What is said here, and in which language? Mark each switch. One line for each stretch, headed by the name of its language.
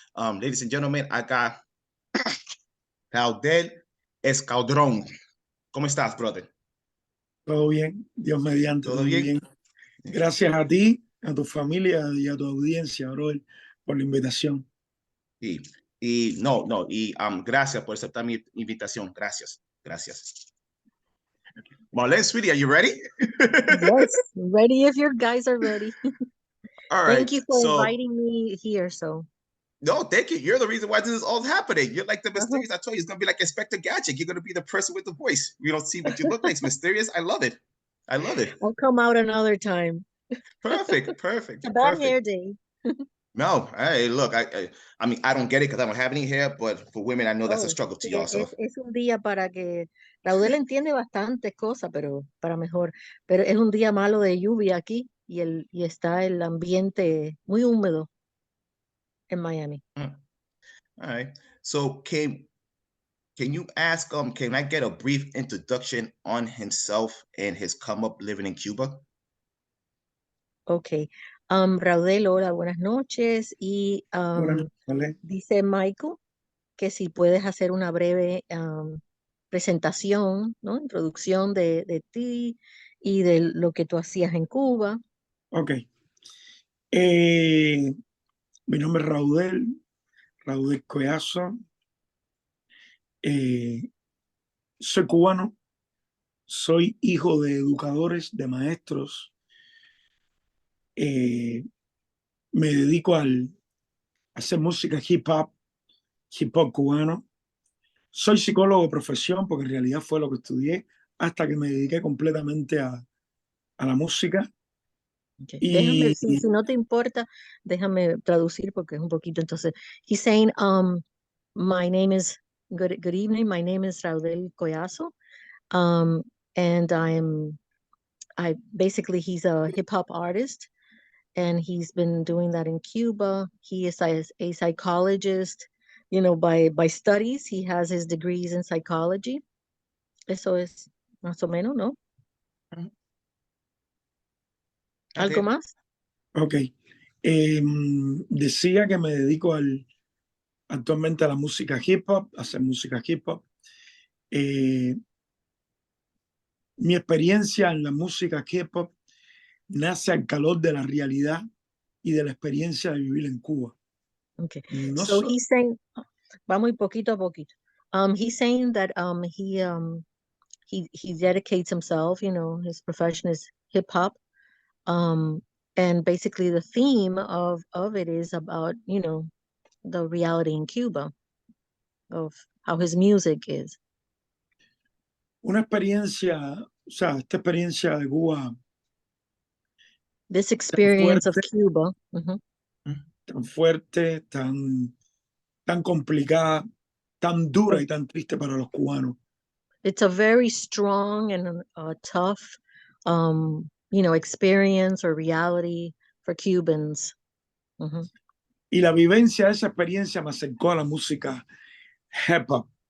English: Ladies and gentlemen,
Spanish: acá
English: Raudel Escuadron.
Spanish: ¿Cómo estás,
English: brother?
Spanish: Todo bien, Dios mediante. ¿Todo bien? Gracias a ti, a tu familia y a tu audiencia, brother, por la invitación. Gracias por aceptar mi invitación. Gracias.
English: Marlene, sweetie, are you ready? Yes, ready if your guys are ready. All right. Thank you for inviting me here. No, thank you. You're the reason why this is all happening. You're like the mysterious. I told you, it's gonna be like Inspector Gadget. You're gonna be the person with the voice. We don't see what you look like. It's mysterious. I love it. I'll come out another time. Perfect. A bad hair day. No, hey, look, I mean, I don't get it because I don't have any hair, but for women, I know that's a struggle to y'all. So.
Spanish: Es un día para que Raudel entiende bastantes cosas, pero para mejor. Pero es un día malo de lluvia aquí y está el ambiente muy húmedo en Miami.
English: All right. So can you ask can I get a brief introduction on himself and his come up living in Cuba?
Spanish: Okay. Raudel, hola, buenas noches. Y Vale. dice Michael que si puedes hacer una breve presentación, ¿no? Introducción de ti y de lo que tú hacías en Cuba. Ok. Mi nombre es Raudel Escuadron. Soy cubano. Soy hijo de educadores, de maestros. Me dedico a hacer música hip hop cubano. Soy psicólogo de profesión porque en realidad fue lo que estudié hasta que me dediqué completamente a la música.
English: Okay.
Spanish: Déjame, si no te importa, déjame traducir porque es un poquito.
English: Entonces, he's saying, my name is, good evening, my name is Raudel Escuadron, and basically he's a hip hop artist, and he's been doing that in Cuba. He is a psychologist, by studies. He has his degrees in psychology.
Spanish: Eso es más o menos, ¿no? ¿Algo más? Ok. Decía que me dedico actualmente a la música hip hop, a hacer música hip hop. Mi experiencia en la música hip hop nace al calor de la realidad y de la experiencia de vivir en Cuba.
English: Okay. So he's saying,
Spanish: va muy poquito a poquito.
English: He's saying that he dedicates himself, his profession is hip hop. And basically the theme of it is about, the reality in Cuba of how his music is.
Spanish: Una experiencia, esta experiencia de Cuba.
English: This experience of Cuba.
Spanish: Tan fuerte, tan complicada, tan dura y tan triste para los cubanos.
English: It's a very strong and tough, experience or reality for Cubans.
Spanish: Y la vivencia de esa experiencia me acercó a la música hip hop.